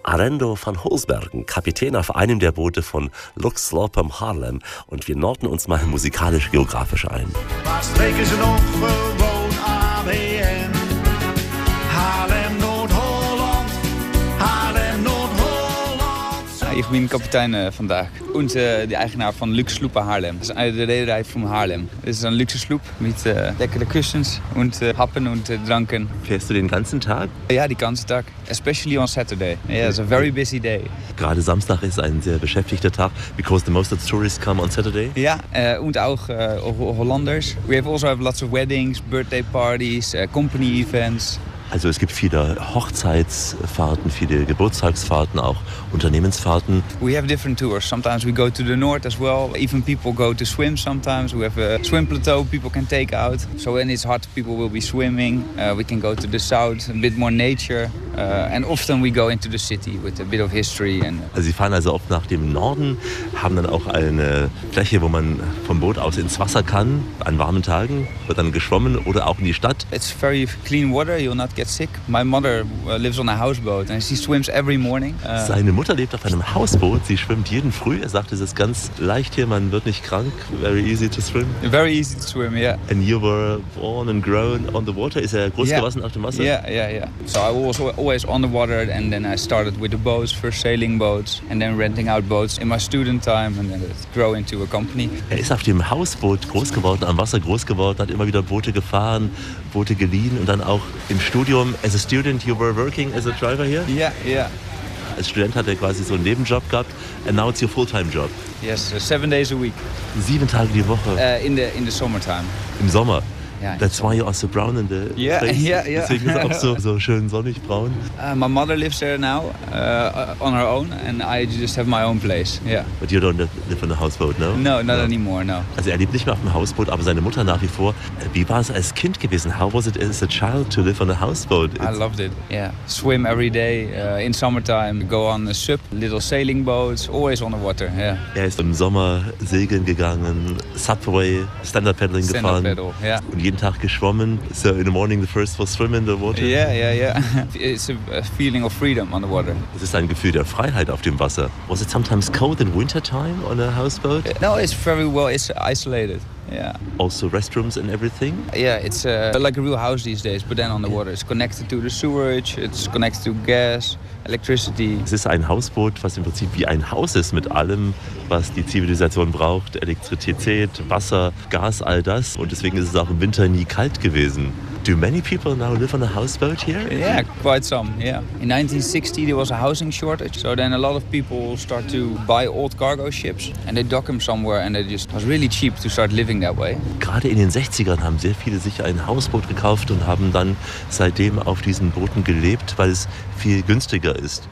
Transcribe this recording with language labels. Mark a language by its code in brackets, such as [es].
[de] Arendo van Holsbergen, Kapitän auf einem der Boote von Lux Slopem Harlem. Und wir norden uns mal musikalisch-geografisch ein. Was denken Sie noch für Harlem, Noord-Holland, Harlem, Noord-Holland. [nl] Ik ben kapitein vandaag. En de eigenaar van Luxe Sloepen Harlem. Dat is de rederij van Harlem. Het is een luxe sloep met lekkere kussens en happen en dranken. [de] Fährst du den ganzen Tag? Ja, die ganze Tag. [en] Especially on Saturday. Yeah, it's a very busy day. [de] Gerade Samstag ist ein sehr beschäftigter Tag. [en] Because the most of the tourists come on Saturday. [de] Ja, und auch Hollanders. [en] We have also have lots of weddings, birthday parties, company events. [de] Also es gibt viele Hochzeitsfahrten, viele Geburtstagsfahrten, auch Unternehmensfahrten. [en] We have different tours. Sometimes we go to the north as well. Even people go to swim sometimes. We have a swim plateau people can take out. So when it's hot, people will be swimming. We can go to the south, a bit more nature. And often we go into the city with a bit of history. And [de] also Sie fahren also oft nach dem Norden, haben dann auch eine Fläche, wo man vom Boot aus ins Wasser kann, an warmen Tagen, wird dann geschwommen oder auch in die Stadt. [en] It's very clean water. You're not get sick. My mother lives on a houseboat and she swims every morning. [de] Seine Mutter lebt auf einem Hausboot. Sie schwimmt jeden Früh. Er sagt, es ist ganz leicht hier. Man wird nicht krank. [en] Very easy to swim. Very easy to swim, yeah. And you were born and grown on the water. [de] Ist er groß geworden auf dem Wasser? [en] Yeah. So I was always on the water and then I started with the boats, first sailing boats and then renting out boats in my student time and then grow into a company. [de] Er ist auf dem Hausboot groß geworden, am Wasser groß geworden, hat immer wieder Boote gefahren, Boote geliehen und dann auch im Studium. [en] As a student, you were working as a driver here? Yeah. [de] Als Student hat er quasi so einen Nebenjob gehabt. [en] And now it's your full-time job. Yes, 7 days a week. [de] 7 Tage die Woche. [en] In the summertime. [de] Im Sommer. [en] Yeah, that's why you are so brown in the face. [de] Deswegen ist es auch so schön sonnig braun. [en] My mother lives there now on her own and I just have my own place. Yeah. But you don't live on a houseboat, no? No, not anymore. [de] Also er lebt nicht mehr auf dem Hausboot, aber seine Mutter nach wie vor. Wie war es als Kind gewesen? [en] How was it as a child to live on a houseboat? I loved it, yeah. Swim every day in summertime, go on a sup, little sailing boats, always on the water, yeah. [de] Er ist im Sommer segeln gegangen, Subway, Standard Paddling gefahren. [en] Standard Paddle, yeah. [de] Jeden Tag geschwommen. [en] So in the morning the first was swim in the water. Yeah. It's a feeling of freedom on the water. [de] Es ist ein Gefühl der Freiheit auf dem Wasser. [en] Was it sometimes cold in winter time on a houseboat? No, it's very well. It's isolated. Yeah. Also restrooms and everything? Yeah, it's like a real house these days, but then on the water. It's connected to the sewerage, it's connected to gas, electricity. [de] Es ist ein Hausboot, was im Prinzip wie ein Haus ist mit allem, was die Zivilisation braucht. Elektrizität, Wasser, Gas, all das. Und deswegen ist es auch im Winter nie kalt gewesen. [en] Do many people now live on a houseboat here? Yeah, quite some, yeah. In 1960 there was a housing shortage, so then a lot of people start to buy old cargo ships and they dock them somewhere and it just was really cheap to start living that way. [de] Gerade in den 60ern haben sehr viele sich ein Hausboot gekauft und haben dann seitdem auf diesen Booten gelebt, weil es viel günstiger ist.